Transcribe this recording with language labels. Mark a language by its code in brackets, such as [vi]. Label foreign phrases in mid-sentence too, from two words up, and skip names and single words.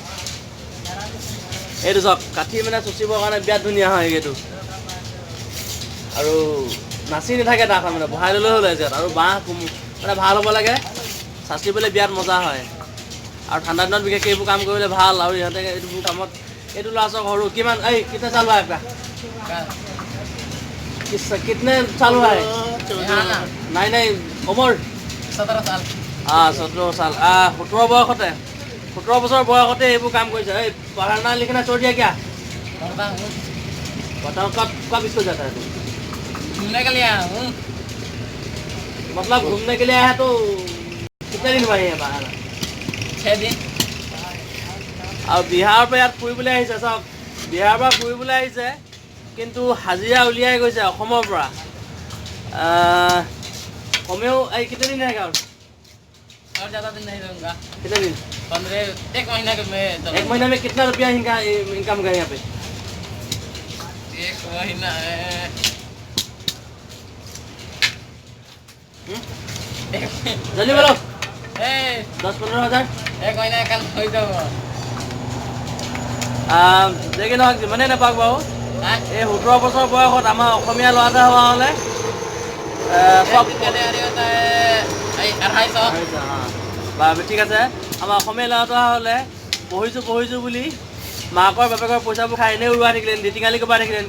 [as] এইটো চাওক কাঠি মানে চুচিবৰ কাৰণে বিৰাট ধুনীয়া হয় এইটো। আৰু নাচি নাথাকে তাখন মানে বহাই ল'লেও হ'ল ইয়াত। আৰু বাঁহ মানে ভাল হ'ব লাগে, চাচিবলৈ বিৰাট মজা হয়। আৰু ঠাণ্ডা দিনত বিশেষকৈ এইবোৰ কাম কৰিবলৈ ভাল। আৰু ইহঁতে এইবোৰ কামত এইটো ল'ৰা চাওক সৰু কিমান এই [hi] कितने साल हुआ आपका कितने साल हुआ है नहीं नहीं उम्र 17 साल 17 साल [as] 17 বয়সতে 17 বছৰ বয়সতে এইবোৰ কাম কৰিছে। [hi] এই पढ़ना लिखना छोड़ दिया क्या? बताओ कब इसको जाता है तू? घूमने के लिए आया हूँ। मतलब घूमने के लिए आया तो कितने दिन हुआ है बाहर? 6 दिन। [as] আৰু বিহাৰৰ পৰা ইয়াত ফুৰিবলৈ আহিছে চাওক, বিহাৰৰ পৰা ফুৰিবলৈ আহিছে কিন্তু হাজিৰা উলিয়াই গৈছে অসমৰ পৰা। কমেও এই [hi] कितने दिन रहेगा और ज़्यादा दिन नहीं रहूँगा। कितने दिन? 1 महीना के में 1 महीना में कितना रुपया इनकम करें यहाँ पे? 1 महीना जल्दी बोलो। 10-15 हज़ार 1 महीना कल हो जाओ। [as] দেখি নহওক যিমানেই নাপাওক বাৰু, এই 17 বছৰ বয়সত আমাৰ অসমীয়া ল'ৰা এটা হোৱা হ'লে চব ঠিক আছে। আমাৰ অসমীয়া ল'ৰা এটা হ'লে পঢ়িছোঁ বুলি মাকৰ বাপেকৰ পইচাবোৰ খাই এনেই উৰুৱাই থাকিলেন, দিটিঙালি কবাই থাকিলেন।